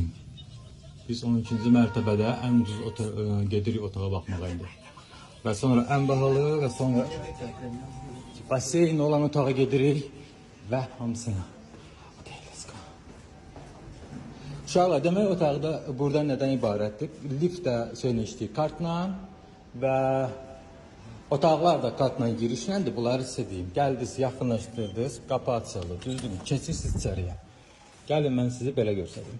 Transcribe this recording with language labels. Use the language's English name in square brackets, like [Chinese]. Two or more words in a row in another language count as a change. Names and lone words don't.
[Azerbaijani] Biz 12-ci mərtəbədə ən ucuz gedirik otağa baxmağa indi. Və sonra ən bahalı və sonra baseyn olan otağa gedirik və hamısına. [English] Okay, let's go. [Azerbaijani] Uşaqlar, demək otaqda burada nədən ibarətdir? Lift də işləyir kartla və otaqlar da kartla girişləndir. Bunları sizə deyim. Gəldiniz, yaxınlaşdırdınız, qapı açıldı, düzdür, keçirsiniz içəriyə. Gəlin, mən sizi belə göstəreyim.